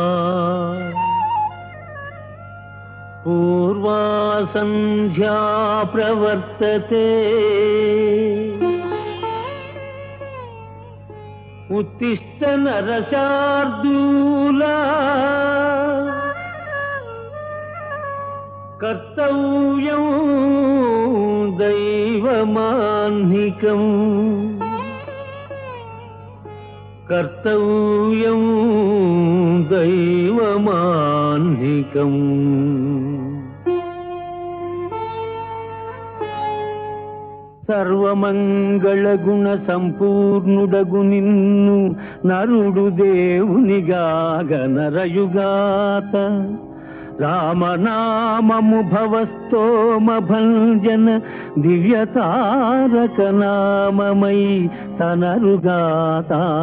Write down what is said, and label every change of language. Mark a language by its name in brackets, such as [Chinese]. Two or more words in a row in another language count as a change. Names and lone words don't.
[Sanskrit] पूर्वा संध्या प्रवर्तते उत्तिष्ठ नरशार्दूला कर्तव्यं दैवमाह्निकम् कर्तव्यं दैवमाह्निकम्। [Telugu] సర్వమంగళగుణ సంపూర్ణుడగు నిన్ను నరుడు దేవునిగాగ నరయుగాత రామనామము భవస్తోమ భంజన దివ్యతారక నామమై తనరుగాత